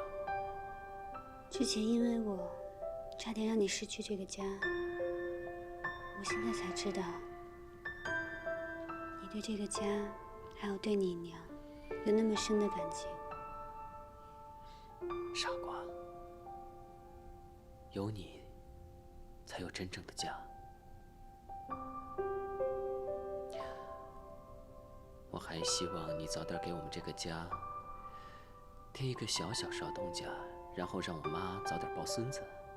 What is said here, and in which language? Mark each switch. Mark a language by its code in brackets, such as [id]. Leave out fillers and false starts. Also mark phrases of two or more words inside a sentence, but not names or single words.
[zh] 之前因为我差点让你失去这个家，我现在才知道，你对这个家，還有對你娘，有那麼深的感情。傻瓜，有你，才有真正的家。我还希望你早點給我們這個家添一個小小少東家，然後讓我媽早點抱孫子。